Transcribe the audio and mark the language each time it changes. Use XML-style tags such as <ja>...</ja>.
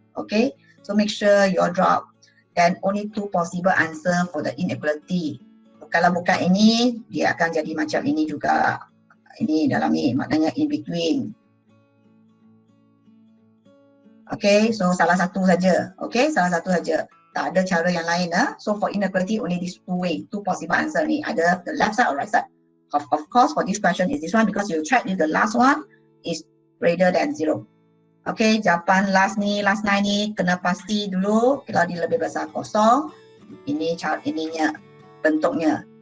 <en>Okay, so make sure you all draw out. Then only 2 possible answer for the inequality.</en> <ms>Kalau bukan ini, dia akan jadi macam ini juga. Ini dalam ni, maknanya</ms> <en>in between.</en> <ms>Okay, so salah satu saja. Okay, salah satu saja. Tak ada cara yang lain.</ms> <en>So for inequality, only these 2 way, 2 possible answer ni. Ada the left side or right side. Of course, for this question is this one because you check if the last one is greater than 0.</en> <ms>Okay, jawapan last 9 ni kena pasti dulu. Kalau dia lebih besar kosong, ini ininya bentuknya.</ms>